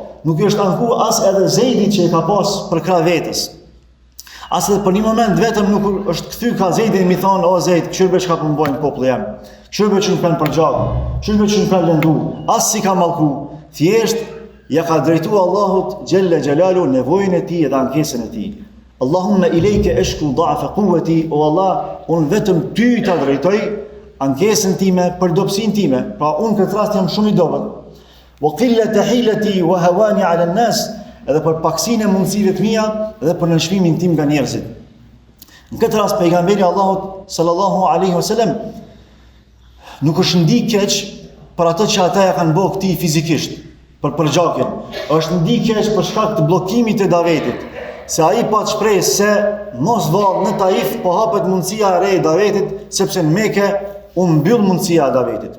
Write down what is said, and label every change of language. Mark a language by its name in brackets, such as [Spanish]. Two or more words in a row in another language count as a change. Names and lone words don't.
[Albanian] Nuk i është anku as edhe Zeidit që e ka pas për krah vetës. As edhe për një moment vetëm nuk është kthy ka Zeidin mi thonë, o Zeid, çfarë çka po mbojnë populli jam. Çfarë që nuk kanë përgjaku, çfarë që nuk kanë lëndu, as si ka mallku. Thjesht ja ka drejtuar Allahut [Arabic] جل جلاله [Albanian] nevojën e tij dhe ankesën e tij. [Arabic] اللهم إليك أشكو ضعف قوتي, [Albanian] o Allah, unë vetëm ty ta drejtoj ankesën time për dobësinë time. Pra unë këtë rast jam shumë i dobët. [Arabic] وقلة حيلتي وهواني على الناس, [Albanian] edhe për paksinë e mundësive të mia dhe për nënshmimin tim nga njerëzit. Në këtë rast pejgamberi Allahut [Arabic] صلى الله عليه وسلم [Albanian] nuk është ndi keq për ato që ata ja kanë bërë këtij fizikisht, për përgjakjen. Është ndi keq për shkak të bllokimit të Davetit, se ai pa të shpresë se mos vallë në Taif po hapet mundësia e re e Davetit, sepse në Mekë u mbyll mundësia e Davetit.